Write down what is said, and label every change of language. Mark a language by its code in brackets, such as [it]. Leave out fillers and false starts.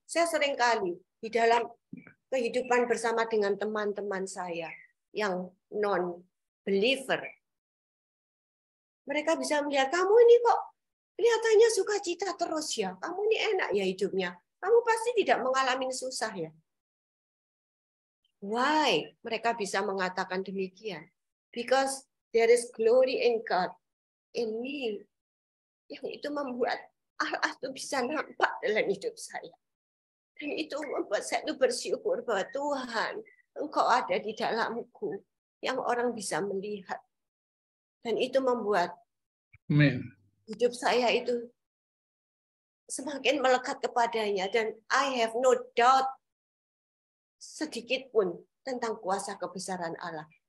[id] Saya sering kali di dalam kehidupan bersama dengan teman-teman saya yang non-believer, mereka bisa melihat, kamu ini kok kelihatannya sukacita terus ya. Kamu ini enak ya hidupnya. Kamu pasti tidak mengalami susah ya. [en] Why? [id] Mereka bisa mengatakan demikian. [en] Because there is glory in God in me. [id] Yang itu membuat Allah itu bisa nampak dalam hidup saya. Dan itu membuat saya itu bersyukur bahwa Tuhan, Engkau ada di dalamku. Yang orang bisa melihat. Dan itu membuat hidup saya itu semakin melekat kepadanya, dan [en] I have no doubt [id] sedikit pun tentang kuasa kebesaran Allah.